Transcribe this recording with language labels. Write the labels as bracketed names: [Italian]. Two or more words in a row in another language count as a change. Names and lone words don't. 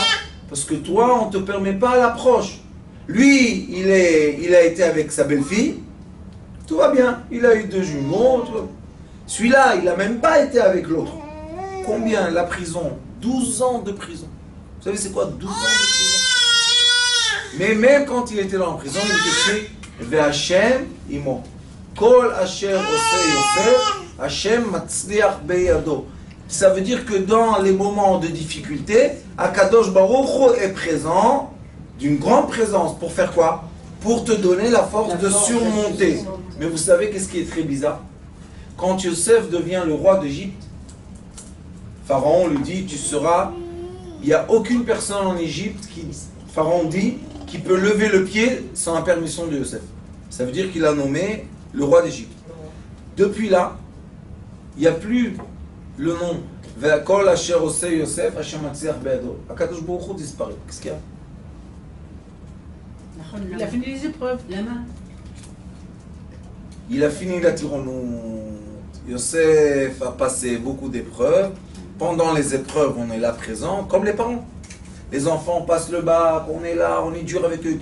[French] Parce que toi, on ne te permet pas l'approche. Lui, il a été avec sa belle-fille, tout va bien, il a eu 2 jumeaux. Celui-là, il n'a même pas été avec l'autre. Combien? La prison? 12 ans de prison. Vous savez c'est quoi 12 ans de prison? Mais même quand il était là en prison, il était écrit [Hebrew] והשם עמו. כל אשר עושה יוסף, השם מצליח בידו. [French] Ça veut dire que dans les moments de difficulté, Akadosh Baruch Hu est présent, d'une grande présence, pour faire quoi? Pour te donner la force de surmonter. Mais vous savez qu'est-ce qui est très bizarre? Quand Yosef devient le roi d'Égypte, Pharaon lui dit, tu seras... Il n'y a aucune personne en Égypte, Pharaon dit, qui peut lever le pied sans la permission de Yosef. Ça veut dire qu'il a nommé le roi d'Égypte. Depuis là, il n'y a plus le nom. [Hebrew] והכל אשר עושה יוסף, השם מצליח בידו. [French] Akadosh Baruch Hu disparaît. Qu'est-ce qu'il y a? Il a fini les épreuves. La main. Il a fini la tyrannie. Yosef a passé beaucoup d'épreuves. Pendant les épreuves, on est là présent, comme les parents. Les enfants passent le bac, on est là, on est dur avec eux.